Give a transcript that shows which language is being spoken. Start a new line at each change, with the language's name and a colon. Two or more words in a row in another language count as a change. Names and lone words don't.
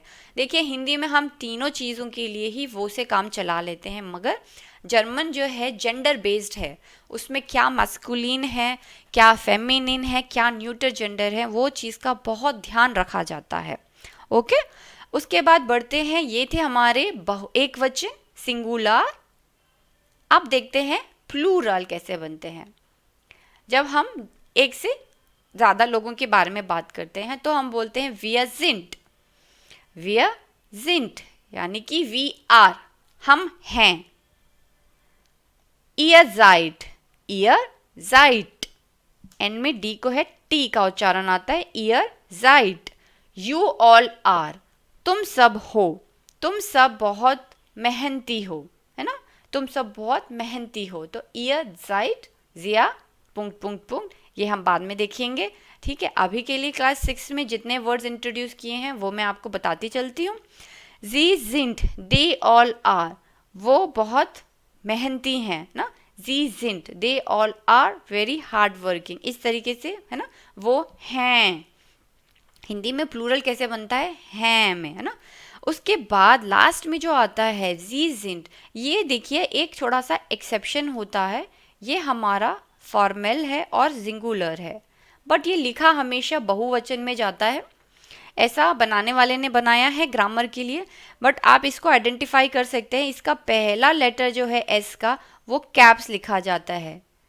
Hindi: देखिए हिंदी में हम तीनों चीज़ों के लिए ही वो से काम चला लेते हैं, मगर जर्मन जो है जेंडर बेस्ड है, उसमें क्या मस्कुलिन है, क्या फेमिनिन है, क्या न्यूटर जेंडर है, वो चीज़ का बहुत ध्यान रखा जाता है, ओके। उसके बाद बढ़ते हैं, ये थे हमारे एक वचन सिंगुलर। अब देखते हैं प्लूरल कैसे बनते हैं। जब हम एक से ज़्यादा लोगों के बारे में बात करते हैं तो हम बोलते हैं
German: wir sind
Hindi: यानी कि
English: we are,
Hindi: हम हैं।
German: ihr seid,
Hindi: एंड में डी को है टी का उच्चारण आता है,
German: ihr seid।
English: you all are,
Hindi: तुम सब हो, तुम सब बहुत मेहनती हो, है ना, तुम सब बहुत मेहनती हो। तो
German: ihr seid,
Hindi: जिया
German: Punkt Punkt Punkt,
Hindi: ये हम बाद में देखेंगे, ठीक है। अभी के लिए क्लास 6 में जितने वर्ड्स इंट्रोड्यूस किए हैं वो मैं आपको बताती चलती हूँ।
German: sie sind,
English: they all are,
Hindi: वो बहुत मेहनती हैं ना,
German: sie sind,
English: they all are very hard working,
Hindi: इस तरीके से, है ना, वो हैं। हिंदी में प्लूरल कैसे बनता है, हैं में, है ना। उसके बाद लास्ट में जो आता है
German: sie sind,
Hindi: ये देखिए एक थोड़ा सा एक्सेप्शन होता है, ये हमारा फॉर्मल है और सिंगुलर है, बट ये लिखा हमेशा बहुवचन में जाता है। ऐसा बनाने वाले ने बनाया है ग्रामर के लिए, बट आप इसको आइडेंटिफाई कर सकते हैं, इसका पहला लेटर जो है एस का वो कैप्स लिखा जाता है।